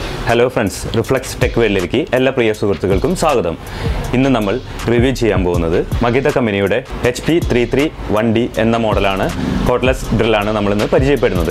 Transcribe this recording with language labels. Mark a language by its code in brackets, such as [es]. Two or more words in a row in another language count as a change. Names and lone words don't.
[en] Hello friends, [ml] റിഫ്ലെക്സ് ടെക് വേൾഡിലേക്ക് എല്ലാ പ്രിയ സുഹൃത്തുക്കൾക്കും സ്വാഗതം. ഇന്ന് നമ്മൾ റിവ്യൂ ചെയ്യാൻ പോകുന്നത് Makita കമ്പനിയുടെ HP331D എന്ന മോഡൽ [en] cordless drill [ml] ആണ് നമ്മൾ ഇന്ന് പരിചയപ്പെടുന്നത്.